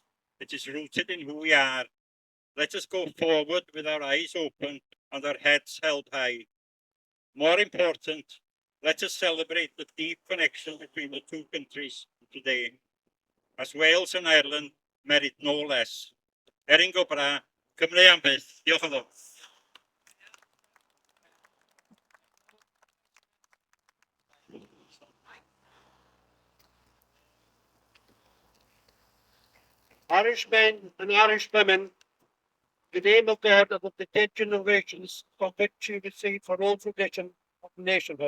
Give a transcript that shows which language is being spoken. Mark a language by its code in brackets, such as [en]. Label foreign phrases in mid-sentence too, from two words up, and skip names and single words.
[en] It is rooted in who we are. Let us go forward with our eyes open and our heads held high. More important, let us celebrate the deep connection between the two countries today, as Wales and Ireland merit no less. [ga] Erin go bra, [cy] Cymru am byth. Diolch yn fawr. [en] Irish men and Irish women, the name of God and of the dead generations from which you received for all tradition of nationhood.